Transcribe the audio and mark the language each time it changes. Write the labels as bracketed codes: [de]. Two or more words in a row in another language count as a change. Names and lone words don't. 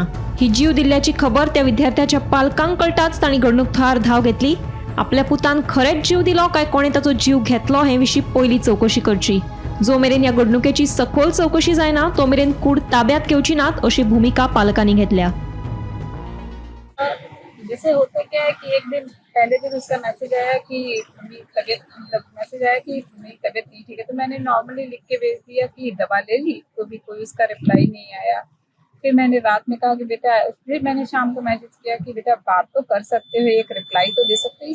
[kok] ही जीव दिल्ल्याची खबर त्या विद्यार्थ्याच्या पालकांक कळटाच तांणी घडणूक थळार धाव घेतली। आपल्या पुतान खरेंच जीव दिलो काय कोणे ताचो जीव घेतलो हे विशीं पयली चवकशी करची। जो मेरेन ह्या घडणुकेची सखोल चवकशी जायना तो मेरेन कूड ताब्यात घेवची नात अशी भूमिका पालकांनी घेतल्या। [hi] जैसे होता क्या है कि एक दिन पहले दिन उसका मैसेज आया कि मेरी तबीयत मैसेज आया कि मेरी तबीयत नहीं ठीक है, तो मैंने नॉर्मली लिख के भेज दिया कि दवा ले ली, तो भी कोई उसका रिप्लाई नहीं आया। फिर मैंने रात में कहा कि बेटा, फिर मैंने शाम को मैसेज किया कि बेटा बात तो कर सकते हो, एक रिप्लाई तो दे सकते हो।